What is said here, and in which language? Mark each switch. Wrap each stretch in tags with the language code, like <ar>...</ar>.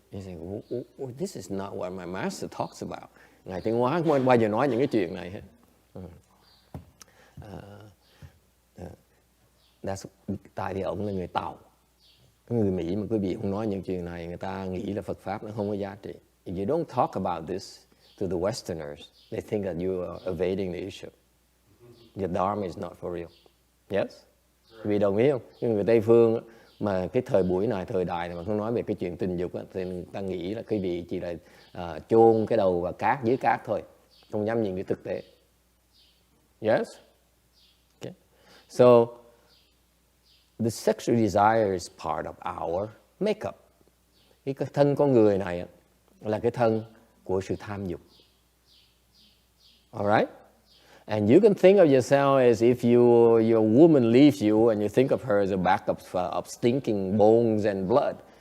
<en>He said, oh, this is not what my master talks about.</en> <vi>Ngài Tiến Hóa không bao giờ nói những cái chuyện này hết. Tại vì ông là người Tàu. Người Mỹ mà quý vị không nói những chuyện này, người ta nghĩ là Phật Pháp nó không có giá trị.</vi> <en>If you don't talk about this to the Westerners, they think that you are evading the issue. Your Dharma is not for real.</en> <vi>Yes? Quý vị đồng ý không? Nhưng người Tây Phương mà cái thời buổi này, thời đại này mà không nói về cái chuyện tình dục á, thì người ta nghĩ là quý vị chỉ là chôn cái đầu vào cát, dưới cát thôi. Không dám nhìn cái thực tế.</vi> <en>Yes? Okay. So, the sexual desire is part of our makeup.</en> <vi>Cái thân con người này là cái thân của sự tham dục. Alright?</vi> <en>And you can think of yourself as if your woman leaves you and you think of her as a bag of stinking bones and blood.</en>